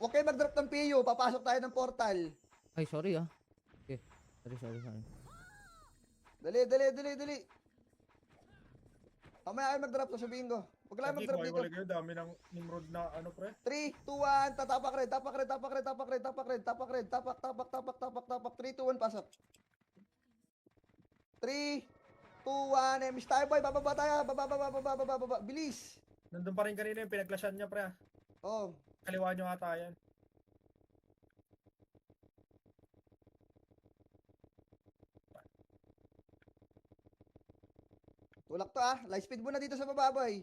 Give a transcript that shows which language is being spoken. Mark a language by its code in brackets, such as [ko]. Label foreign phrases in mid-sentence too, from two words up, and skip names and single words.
[tl] Huwag kayo mag-drop ng PU. Papasok tayo ng portal. Ay, sorry ah. Okay. Sorry. Dali. Dali. Dali. Dali. Mamaya kayo mag-drop. Sasabihin ko. Huwag lang Lagi, mag-drop dito. wala kayo. Dami ng Nimrod na ano, pre. 3, 2, 1, tatapak red, tapak red, tapak red, tapak red, tapak red, tapak red, tapak, tapak, tapak, tapak, tapak, 3, 2, 1, pasok. 3, 2, 1, miss tayo boy, bababa tayo, baba, bilis. Nandun pa rin kanina yung pinaglasyan niya, pre. Oh, Kaliwa nyo ata yan. tulak to [en] light speed [tl] muna dito sa baba boy.